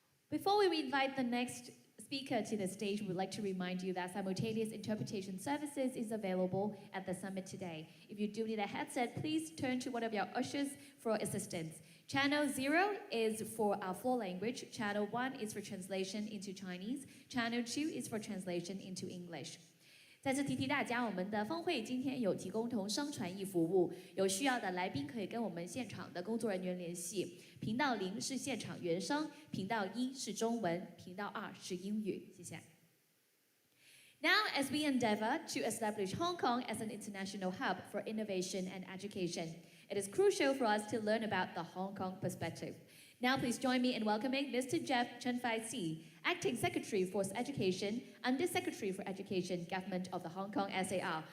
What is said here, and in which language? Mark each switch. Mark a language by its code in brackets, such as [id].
[en] Before we invite the next speaker to the stage, we'd like to remind you that simultaneous interpretation services is available at the summit today. If you do need a headset, please turn to one of your ushers for assistance. Channel 0 is for our full language. Channel 1 is for translation into Chinese. Channel 2 is for translation into English. [zh] 再次提大家，我们的峰会今天有提供同声传译服务，有需要的来宾可以跟我们现场的工作人员联系。频道0是现场原声，频道1是中文，频道2是英语。谢谢。 [en] Now, as we endeavor to establish Hong Kong as an international hub for innovation and education, it is crucial for us to learn about the Hong Kong perspective. Now, please join me in welcoming Mr. Jeff Chen-Fai-Si, Acting Secretary for Education, Under Secretary for Education, Government of the Hong Kong SAR.